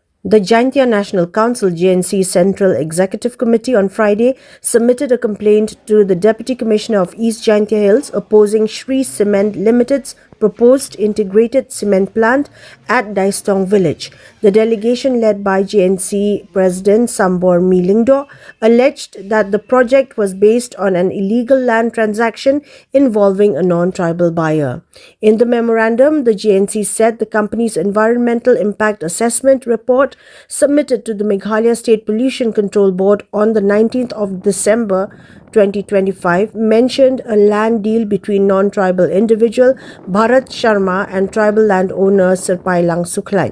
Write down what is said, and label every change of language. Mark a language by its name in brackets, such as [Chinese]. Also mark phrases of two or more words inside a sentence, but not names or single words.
[English] The Jaintia National Council JNC Central Executive Committee on Friday submitted a complaint to the Deputy Commissioner of East Jaintia Hills opposing Shree Cement Limited's proposed integrated cement plant at Daistong village. The delegation led by JNC President Sambor Milingdo alleged that the project was based on an illegal land transaction involving a non-tribal buyer. In the memorandum, the JNC said the company's environmental impact assessment report submitted to the Meghalaya State Pollution Control Board on the 19th of December 2025 mentioned a land deal between non-tribal individual Bharat Sharma and tribal landowner Sirpailang Suklain.